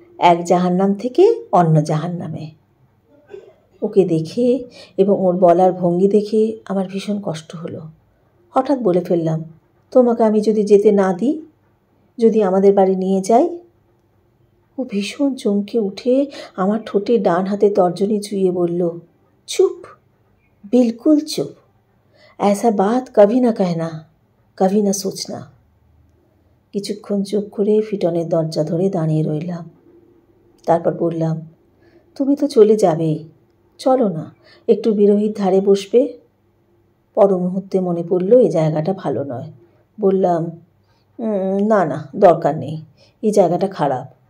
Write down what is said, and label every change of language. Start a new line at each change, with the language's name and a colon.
Bangla: এক জাহান্নাম থেকে অন্য জাহান্নামে। ওকে দেখে এবং ওর বলার ভঙ্গি দেখে আমার ভীষণ কষ্ট হলো। হঠাৎ বলে ফেললাম, তোমাকে আমি যদি যেতে না দিই, যদি আমাদের বাড়ি নিয়ে যাই? ও ভীষণ চমকে উঠে আমার ঠোঁটে ডান হাতে তর্জনী চুইয়ে বলল, চুপ,
Hindi: बिल्कुल चुप। ऐसा बात कभी ना कहना, कभी ना सोचना।
Bangla: কিছুক্ষণ চুপ করে ফিটনের দরজা ধরে দাঁড়িয়ে রইলাম। তারপর বললাম, তুমি তো চলে যাবেই, চলো না একটু বিরোহীর ধারে বসবে। পর মুহূর্তে মনে পড়ল এই জায়গাটা ভালো নয়। বললাম, না না, দরকার নেই, এই জায়গাটা খারাপ।